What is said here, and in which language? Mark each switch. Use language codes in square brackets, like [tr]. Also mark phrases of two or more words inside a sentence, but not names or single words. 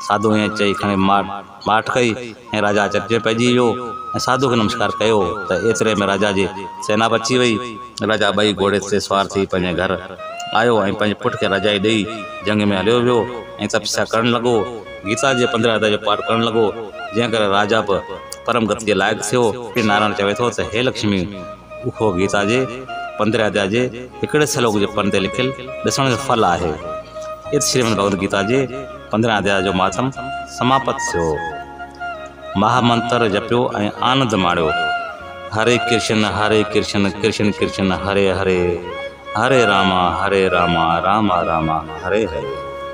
[sd] साधु ईअं चई खणी माठ कई ऐं राजा चर्चे पइजी वियो ऐं साधु खे नमस्कार कयो त एतिरे में राजा जी सेना बची वई। राजा ॿई घोड़े ते सवार थी पंहिंजे घर आयो ऐं पंहिंजे पुट खे रजाई ॾेई जंग में हलियो वियो ऐं तपस्या करणु लॻो। गीता जे 15 अध्याय जो पाठ करणु लॻो, जंहिं करे राजा बि परम गति जे लाइक़ु थियो। नारायण चवे थो त हे लक्ष्मी, उहो गीता जे 15 अध्याय जे हिकिड़े श्लोक जे पन ते लिखियलु ॾिसण जो फल आहे। इत श्रीमद भगवद गीता जे 15 अध्याय जो मातम समाप्त थियो। महामंत्र जपियो ऐं आनंद माणियो। [sa] हरे कृष्ण कृष्ण कृष्ण हरे हरे, हरे रामा रामा रामा हरे हरे।